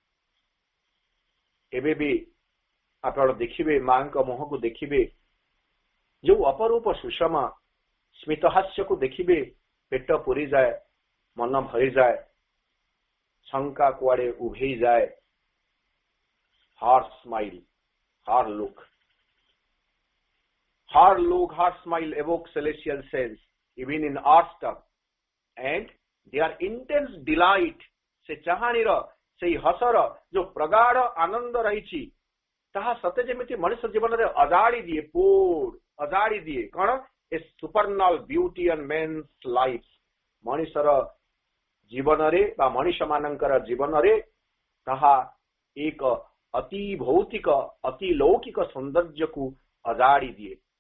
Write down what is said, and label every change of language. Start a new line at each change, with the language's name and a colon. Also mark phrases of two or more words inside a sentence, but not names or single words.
Odia: ଏବେ ବି ଆପଣ ଦେଖିବେ, ମାଙ୍କ ମୁହଁକୁ ଦେଖିବେ, ଯୋଉ ଅପରୂପ ସୁଷମା ସ୍ମିତହାସ୍ୟକୁ ଦେଖିବେ, ପେଟ ପୁରିଯାଏ, ମନ ଭରିଯାଏ, ଶଙ୍କା କୁଆଡେ ଉଭେଇଯାଏ।
English: her smile, her look, her smile evoke celestial sense even in art stuff and their intense delight।
Odia: ସେ ଚାହାଣୀର, ସେଇ ହସର ଯୋଉ ପ୍ରଗାଢ ଆନନ୍ଦ ରହିଛି, ତାହା ସତେ ଯେମିତି ମଣିଷ ଜୀବନରେ ଅଜାଡି ଦିଏ, ଅଜାଡି ଦିଏ।
English: କଣ? a supernal beauty on men's life.
Odia: ମଣିଷର ଜୀବନରେ ବା ମଣିଷ ମାନଙ୍କର ଜୀବନରେ ତାହା ଏକ ଅତି ଭୌତିକ, ଅତି ଲୌକିକ ସୌନ୍ଦର୍ଯ୍ୟକୁ ଅଜାଡି ଦିଏ।